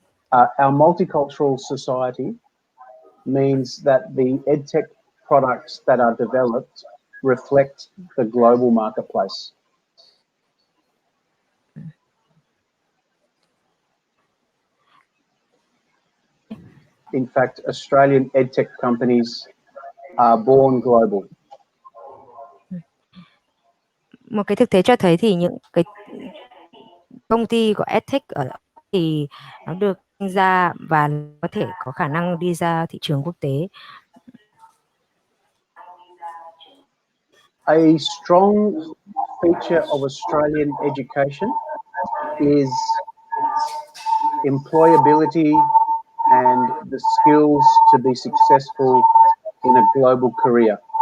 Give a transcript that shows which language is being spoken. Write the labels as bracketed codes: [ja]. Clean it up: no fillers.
[en] Our multicultural society means that the EdTech products that are developed reflect the global marketplace. In fact, Australian EdTech companies are born global. [vi] Một cái thực tế cho thấy thì những cái công ty của EdTech ở thì nó được sinh ra và có thể có khả năng đi ra thị trường quốc tế. [en] A strong feature of Australian education is employability and the skills to be successful in a global career.